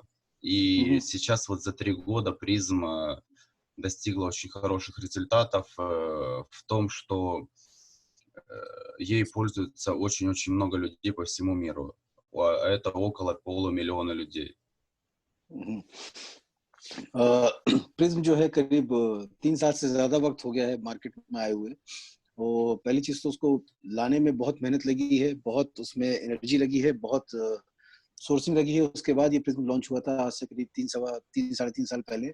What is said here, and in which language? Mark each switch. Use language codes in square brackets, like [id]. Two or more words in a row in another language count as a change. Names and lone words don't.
[ru] И сейчас вот за 3 года призм достигла очень хороших результатов в том, что ей пользуются очень-очень много людей по всему миру. А это около 500 000 людей. [hi] प्रिज्म जो है करीब 3 साल से ज्यादा वक्त हो गया है मार्केट में आए हुए। और पहली चीज तो उसको लाने में बहुत मेहनत लगी है, बहुत उसमें एनर्जी लगी है, बहुत सोर्सिंग लगी है। उसके बाद ये प्रिज्म लॉन्च हुआ था आज से करीब 3 साढ़े 3 साल पहले।